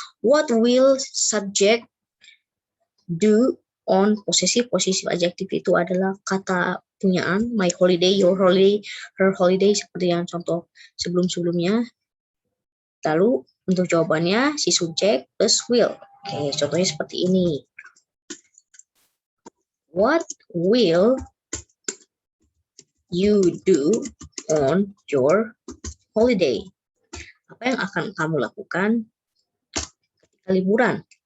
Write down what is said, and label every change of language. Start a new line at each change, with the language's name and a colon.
English: What will subject do on possessive adjective
Indonesian: itu adalah kata punyaan.
English: My holiday, your holiday, her holiday,
Indonesian: seperti yang contoh sebelum-sebelumnya. Lalu untuk jawabannya si subjek plus will. Oke, contohnya seperti ini.
English: What will you do on your holiday?
Indonesian: Apa yang akan kamu lakukan ketika liburan?